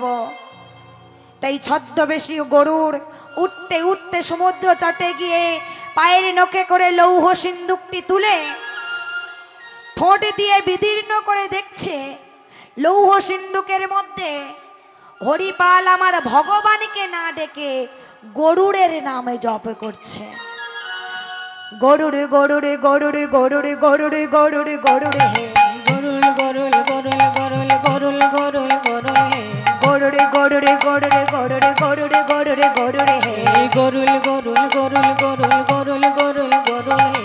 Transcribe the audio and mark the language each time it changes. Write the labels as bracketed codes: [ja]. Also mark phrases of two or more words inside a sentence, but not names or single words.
[bn] তাই ছদ্মবেশী গরুড় উঠতে উঠতে সমুদ্র তটে গিয়ে পায়ের নখে করে লৌহ সিন্দুকটি তুলে ঠোঁট দিয়ে বিদীর্ণ করে দেখছে, লৌহ সিন্ধুকের মধ্যে হরিপাল আমার ভগবানকে না ডেকে গরুড়ের নামে জপ করছে। গরুড়ে গরুড়ে গরুড়ে গরুড়ে গরুড়ে গরুড়ে গরুড়ে হে, গরুল গরুল গরুল গরুল গরুল গরুল গরুল হে, গরুড়ে গরুড়ে গরুড়ে গরুড়ে গরুড়ে গরুড়ে গরুড়ে হে, গরুল গরুল গরুল গরুল গরুল গরুল গরুল হে,